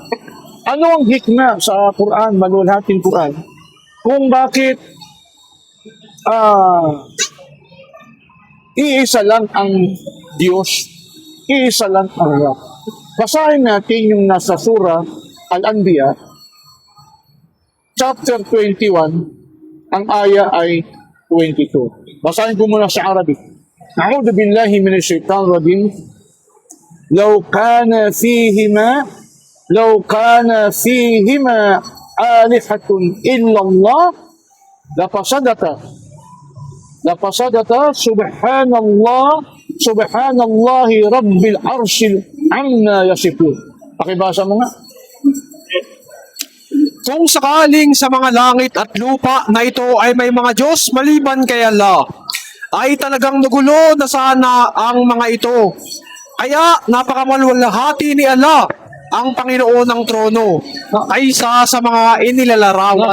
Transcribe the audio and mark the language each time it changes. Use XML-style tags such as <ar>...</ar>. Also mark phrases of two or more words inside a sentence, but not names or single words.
<tl>Ano ang hikmah sa Quran, maluwalhating Quran, kung bakit iisa lang ang Diyos, iisa lang ang Rab. Basahin natin yung nasa surah Al-Anbiya, chapter 21, ang aya ay 22. Basahin ko muna sa Arabic.</tl> <ar>أعوذ بالله من الشيطان الرجيم. لو كان فيهما آلهة إلا الله لفسدتا سبحان الله رب العرش عما يصفون.</ar> <tl>Pakibasa mo nga. Kung sakaling sa mga langit at lupa na ito ay may mga Diyos maliban kay Allah, ay talagang nagulo na sana ang mga ito. Kaya napakamalwalhati ni Allah, ang Panginoon ng trono, kaysa sa mga inilalarawan</tl>